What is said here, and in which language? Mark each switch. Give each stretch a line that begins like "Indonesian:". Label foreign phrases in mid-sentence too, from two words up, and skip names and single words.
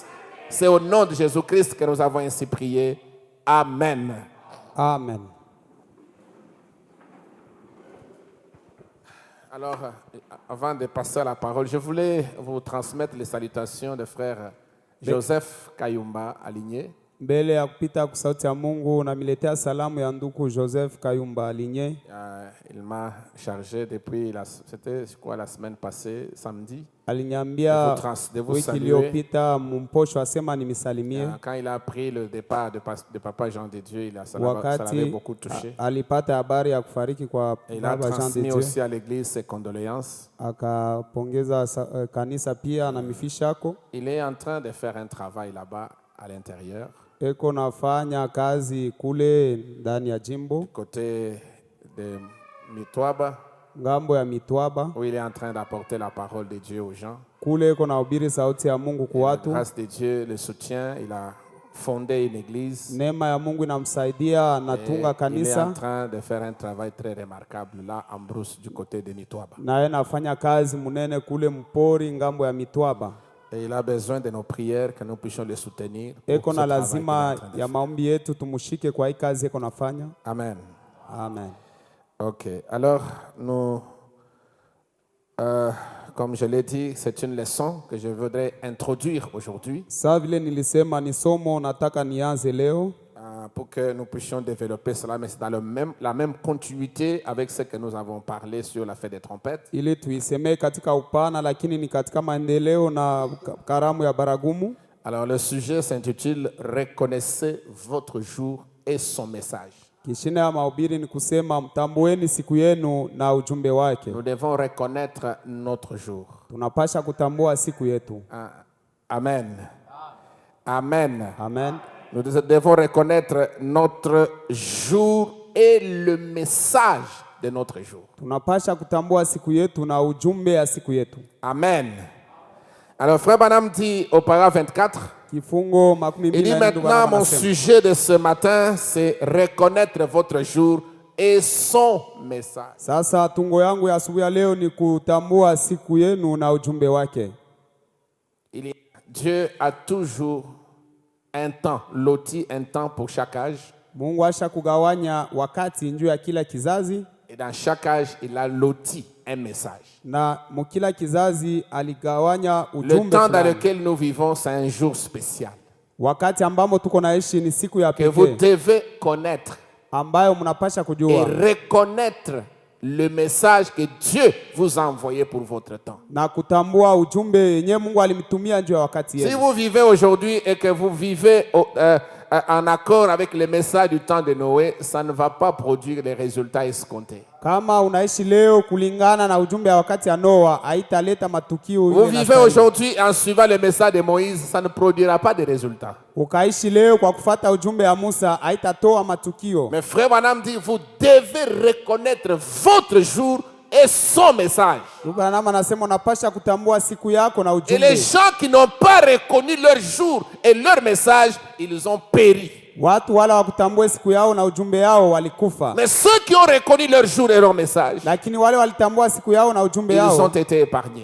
French: C'est au nom de Jésus-Christ que nous avons ainsi prié. Amen. Amen. Alors, avant de passer à la parole, je voulais vous transmettre les salutations de frère Joseph Kayumba Aligné.
Swahili: Mbele ya kupita kwa sauti ya Mungu namiletea salamu ya ndugu Joseph Kayumba Aligné.
French: Il m'a chargé depuis c'était quoi la semaine passée, samedi.
Swahili: Aliniambia
French: de vous
Swahili: wiki iliyopita mumposho asema nimisalimie.
French: Quand il a appris le départ de papa Jean de Dieu, ça l'avait beaucoup touché.
Swahili: Alipata habari ya kufariki kwa baba Jean de Dieu.
French: Il a transmis aussi à l'église ses condoléances.
Swahili: Akapongeza kanisa pia na mifishako.
French: Il est en train de faire un travail là-bas à l'intérieur.
Swahili: Eko nafanya kazi kule ndani ya jimbo.
French: Côté de Mitwaba.
Swahili: Ngambo ya Mitwaba.
French: Où il est en train d'apporter la parole de Dieu aux gens.
Swahili: Kule eko nahubiri sauti ya Mungu kwa watu.
French: Grâce de Dieu le soutient, il a fondé une église.
Swahili: Neema ya Mungu inamsaidia, anatunga kanisa.
French: Il est en train de faire un travail très remarquable là en brousse du côté de Mitwaba.
Swahili: Na yeye anafanya kazi munene kule mpori ngambo ya Mitwaba.
French: Et il a besoin de nos prières, que nous puissions le soutenir.
Swahili: Eko na lazima ya maombi yetu tumushike kwa hii kazi eko nafanya.
French: Amen. Amen. Ok. Alors, nous, comme je l'ai dit, c'est une leçon que je voudrais introduire aujourd'hui.
Swahili: Sa vile nilisema ni somo nataka nianze leo.
French: Pour que nous puissions développer cela, mais c'est dans la même continuité avec ce que nous avons parlé sur la fête des trompettes.
Swahili: Ili tuiseme katika upana lakini ni katika maendeleo na karamu ya baragumu.
French: Alors le sujet s'intitule Reconnaissez votre jour et son message.
Swahili: Kishina ya mahubiri ni kusema mtambueni siku yenu na ujumbe wake.
French: Nous devons reconnaître notre jour.
Swahili: Tunapasha kutambua siku yetu.
French: Amen. Amen. Amen. Nous devons reconnaître notre jour et le message de notre jour.
Swahili: Tunapasha kutambua siku yetu na ujumbe ya siku yetu.
French: Amen. Alors frère Branham dit au paragraphe 24,
Swahili: Kifungo makumi
French: il dit maintenant mon sujet de ce matin c'est reconnaître votre jour et son message.
Swahili: Sasa tungo yangu ya asubuhi ya leo ni kutambua siku yenu na ujumbe wake.
French: Dieu a toujours un temps, loti un temps pour chaque âge.
Swahili: Mungu asha kugawanya wakati njuu ya kila kizazi.
French: Et dans chaque âge, il a loti un message.
Swahili: Na mukila kizazi aligawanya ujumbe.
French: Le temps dans lequel nous vivons, c'est un jour spécial.
Swahili: Wakati ambamo tuko naishi ni siku ya pekee.
French: Que vous devez connaître.
Swahili: Ambayo mnapasha kujua.
French: Et reconnaître le message que Dieu vous a envoyé pour votre temps.
Swahili: Na kutambua ujumbe yenye Mungu alimtumia njoo ya wakati yenu.
French: Si vous vivez aujourd'hui et que vous vivez en accord avec le message du temps de Noé, ça ne va pas produire les résultats escomptés.
Swahili: Kama unaishi leo kulingana na ujumbe ya wakati ya Noa, haitaleta matukio.
French: Vous vivez aujourd'hui en suivant le message de Moïse, ça ne produira pas de résultats.
Swahili: Ukaishi leo kwa kufuata ujumbe ya Musa, haitatoa matukio.
French: Mais frère Branham dit, vous devez reconnaître votre jour et son message. Et les gens qui n'ont pas reconnu leur jour et leur message, ils ont péri. Mais ceux qui ont reconnu leur jour et leur message, ils ont été épargnés.